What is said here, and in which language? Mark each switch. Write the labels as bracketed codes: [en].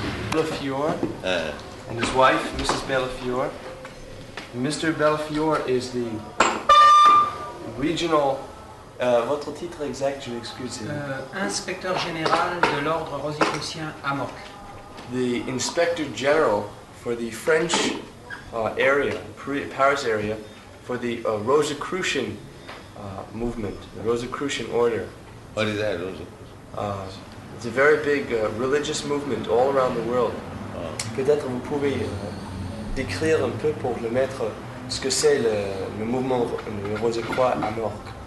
[en] 𝗵𝗵𝗀𝗧 and his wife, Mrs. 𝗵𝗵𝗀𝗧. Mr. 𝗵𝗵𝗀𝗧 is the regional. [fr] Votre titre exact, je m'excuse. Inspecteur général de l'ordre Rosicrucien à Morques. [en] The Inspector General for the French area, Paris area, for the Rosicrucian movement, the Rosicrucian order. What is that, Rosicrucian? It's a very big religious movement all around the world. [fr] Peut-être vous pouvez décrire un peu pour le maître ce que c'est le mouvement le Rosicrucian à Morques.